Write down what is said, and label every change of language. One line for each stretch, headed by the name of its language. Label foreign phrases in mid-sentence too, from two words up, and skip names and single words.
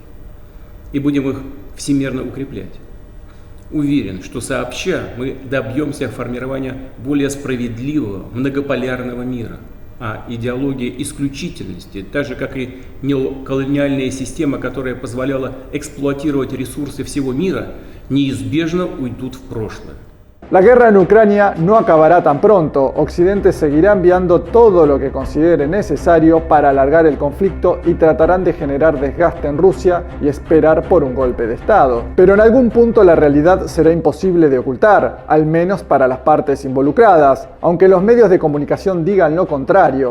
Russian: И будем их всемирно укреплять. Уверен, что сообща мы добьемся формирования более справедливого, многополярного мира, а идеология исключительности, так же как и неоколониальная система, которая позволяла эксплуатировать ресурсы всего мира, неизбежно уйдут в прошлое.
Spanish: La guerra en Ucrania no acabará tan pronto. Occidente seguirá enviando todo lo que considere necesario para alargar el conflicto y tratarán de generar desgaste en Rusia y esperar por un golpe de Estado. Pero en algún punto la realidad será imposible de ocultar, al menos para las partes involucradas, aunque los medios de comunicación digan lo contrario.